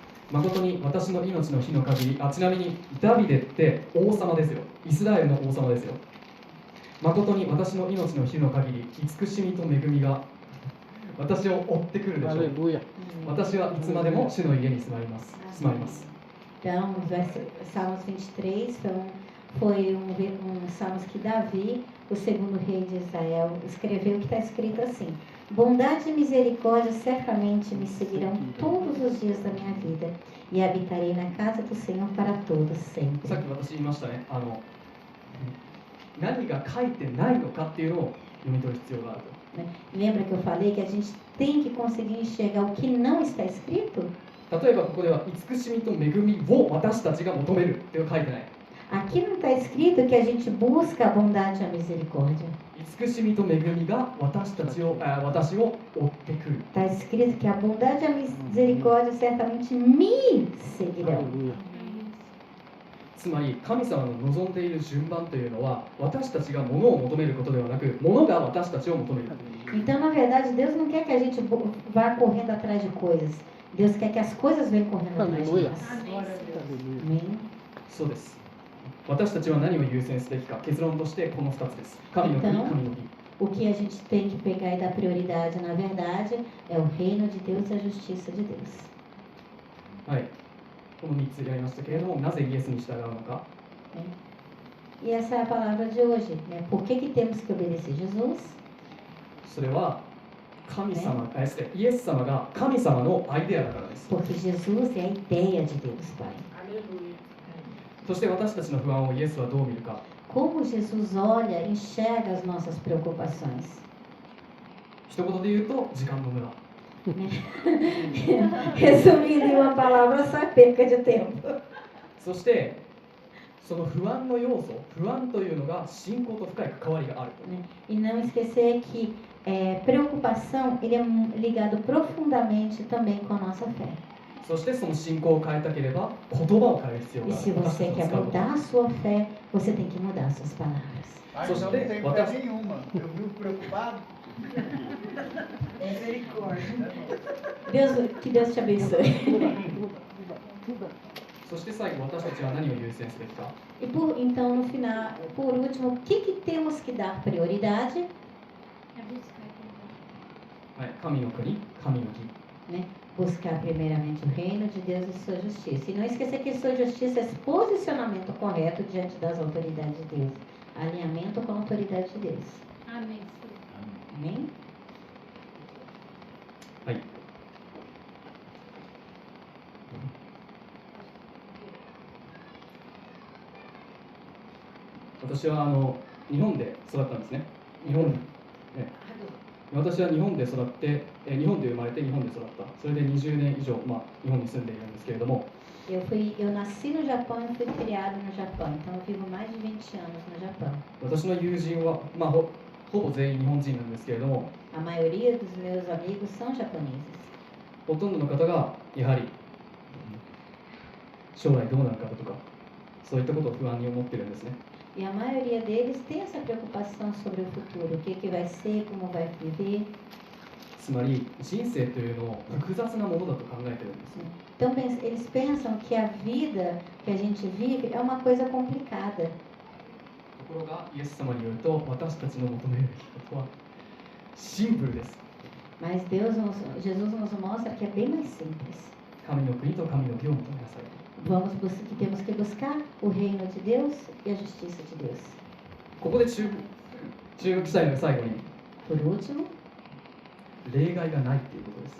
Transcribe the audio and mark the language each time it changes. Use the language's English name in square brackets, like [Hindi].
[Japanese] 誠に私の命の日の限り、ちなみにダビデって王様ですよ。イスラエルの王様ですよ。誠に私の命の日の限り、慈しみと恵みが私を追ってくるでしょう。 [Portuguese] Aleluia. [Japanese] 私はいつまでも主の家に住まいます。 [Portuguese] Então, Salmos 23 foi Salmos que Davi, o segundo rei de Israel, escreveu, que está escrito assim: bondade e misericórdia certamente me seguirão todos os dias da minha vida, e habitarei na casa do Senhor para todos sempre. [Japanese] さっき私言いましたね。何が書いてないのかっていうのを読み取る必要があると。 [Portuguese] Lembra que eu falei que a gente tem que conseguir enxergar o que não está escrito? [Japanese] 例えばここでは慈しみと恵みを私たちが求めるって書いてない。 [Portuguese] Aqui não está escrito que a gente busca a bondade e a misericórdia. [Japanese] 慈しみと恵みが私を追ってくる。 [Portuguese] Está escrito que a bondade e a misericórdia certamente me seguirão. Aleluia. [Japanese] つまり神様の望んでいる順番というのは私たちが物を求めることではなく物が私たちを求める。 [Portuguese] Então, na verdade, Deus não quer que a gente vá correndo atrás de coisas. Deus quer que as coisas venham correndo atrás de Aleluia. nós. Aleluia. Amém. [Japanese] そうです。私たちは何を優先すべきか、結論としてこの2つです。神の国、 [Portuguese] Então, [Japanese] 神の義。 [Portuguese] o que a gente tem que pegar e dar prioridade, na verdade, é o reino de Deus e a justiça de Deus. [Japanese] はい。この3つやりましたけれども、なぜイエスに従うのか。 [Portuguese] E essa é a palavra de hoje, né? Por que temos que obedecer Jesus? [Japanese] それは神様、イエス様が神様のアイデアだからです。 [Portuguese] Porque Jesus é a ideia de Deus, Pai. [Japanese] そして私たちの不安をイエスはどう見るか。 [Portuguese] Como Jesus olha, enxerga as nossas preocupações. [Japanese] 一言で言うと、時間の無駄。 [Portuguese] Resumindo em uma palavra, só é perca de tempo. [Japanese] そしてその不安の要素、不安というのが信仰と深い関わりがある。 [Portuguese] E não esquecer que preocupação ele é ligado profundamente também com a nossa fé. [Japanese] そしてその信仰を変えたければ言葉を変える必要 [Portuguese] E [Japanese] があ [Portuguese] se [Japanese] る。 [Portuguese] você quer mudar a sua fé, você tem que mudar as suas palavras. Ah, Só então não saber, tem botar- fé nenhuma. Eu vivo preocupado. Misericórdia. Que Deus te abençoe. [Japanese] そして最後、私たちは何を優先すべきか。 [Portuguese] E então, no final, por último, o que temos que dar prioridade? É buscar também. [Japanese] はい、神の国、神の義。 [Portuguese] Né? Buscar primeiramente o reino de Deus e sua justiça. E não esquecer que sua justiça é esse posicionamento correto diante das autoridades de Deus. Alinhamento com a autoridade de Deus. Amém. Amém? [Japanese] はい。私は日本で育ったんですね。日本、私は日本で育って、日本で生まれて日本で育った。それで20年以上、日本に住んでいるんですけれども、 [Portuguese] Eu nasci no Japão e fui criado no Japão. Então, eu vivo mais de 20 anos no Japão. [Japanese] 私の友人は、ほぼ全員日本人なんですけれども、 [Portuguese] A maioria dos meus amigos são japoneses. [Japanese] ほとんどの方がやはり将来どうなるかとか、そういったことを不安に思っているんですね。 [Portuguese] E a maioria deles tem essa preocupação sobre o futuro. O que vai ser, como vai viver. [Japanese] つまり人生というのを複雑なものだと考えているんです。 [Portuguese] Então, eles pensam que a vida que a gente vive é uma coisa complicada. [Japanese] ところがイエス様によると、私たちの求めるべきことはシンプルです。 [Portuguese] Mas Jesus nos mostra que é bem mais simples. [Japanese] 神の国と神の義を求めなさい。 [Portuguese] Temos que buscar o reino de Deus e a justiça de Deus. [Japanese] ここで注目したいのが最後に [Portuguese] Por último, [Japanese] 例外がないということです。